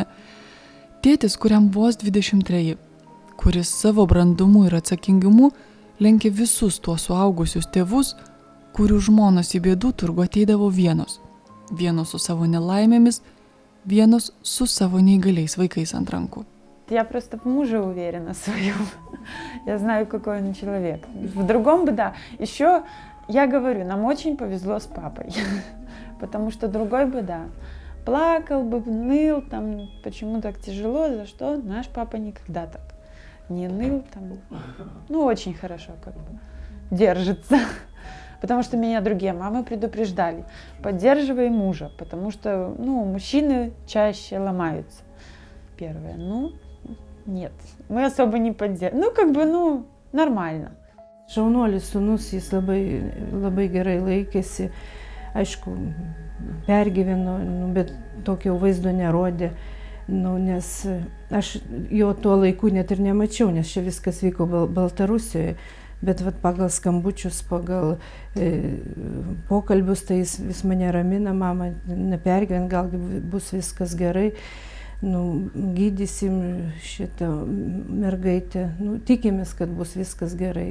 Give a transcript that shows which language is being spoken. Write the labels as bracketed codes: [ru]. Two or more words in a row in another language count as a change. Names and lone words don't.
[lt] Tėtis, kuriam vos 23, kuris savo brandumu ir atsakingumu lenkė visus tuos suaugusius tėvus, kurių žmonos į bėdų turgų ateidavo vienos. Vienos su savo nelaimėmis, vienos su savo neįgaliais vaikais ant rankų. [ru] Я просто в муже уверена своем. Я знаю, какой он человек. В другом бы, да. Еще я говорю, нам очень повезло с папой. Потому что другой бы, да, плакал бы, ныл, там, почему так тяжело, за что. Наш папа никогда так не ныл, там, ну, очень хорошо как бы держится. Потому что меня другие мамы предупреждали, поддерживай мужа, потому что, ну, мужчины чаще ломаются. Первое, ну, нет, мы особо не поддерживаем, ну, как бы, ну, нормально. [lt] Šaunuolis sūnus, jis labai gerai laikėsi, aišku, pergyveno, bet tokio vaizdo nerodė, nes aš jo tuo laiku net ir nemačiau, nes čia viskas vyko Baltarusijoje. Bet vat, pagal skambučius, pagal pokalbius, tai jis vis mane ramina, mama, nepergyvent, gal bus viskas gerai, nu, gydysim šitą mergaitę, nu, tikimės, kad bus viskas gerai.